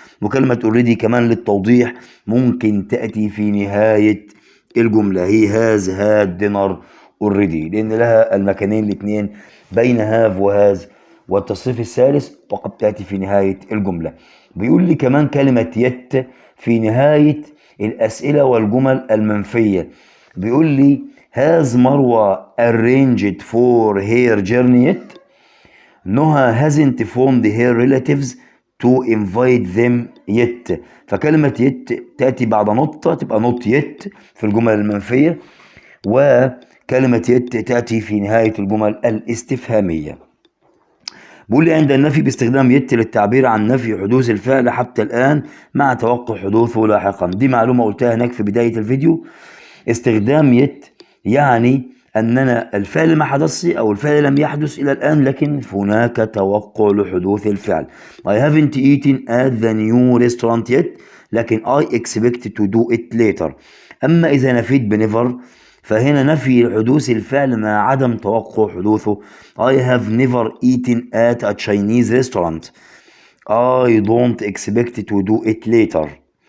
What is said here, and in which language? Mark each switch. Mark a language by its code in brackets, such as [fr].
[ar] وكلمه already كمان للتوضيح ممكن تاتي في نهايه الجمله. [en] he has had dinner already، [ar] لان لها المكانين الاثنين بين have وهاز والتصريف الثالث، وقد تاتي في نهايه الجمله. بيقول لي كمان كلمه yet في نهايه الأسئلة والجمل المنفية. بيقول لي [en] has مروة arranged for her journey yet؟ نهى hasn't phoned her relatives to invite them yet. [ar] فكلمة yet تأتي بعد نقطة تبقى not yet في الجمل المنفية، وكلمة yet تأتي في نهاية الجمل الاستفهامية. بيقول لي عند النفي باستخدام يت للتعبير عن نفي حدوث الفعل حتى الآن مع توقع حدوثه لاحقا. دي معلومة قلتها هناك في بداية الفيديو. استخدام يت يعني أننا الفعل ما حدث أو الفعل لم يحدث إلى الآن، لكن هناك توقع لحدوث الفعل. [en] I haven't eaten at the new restaurant yet، [ar] لكن [en] I expect to do it later. [ar] أما إذا نفيت بنيفر فهنا نفي حدوث الفعل مع عدم توقع حدوثه. [en] I have never eaten at a Chinese restaurant. I don't expect to do it later.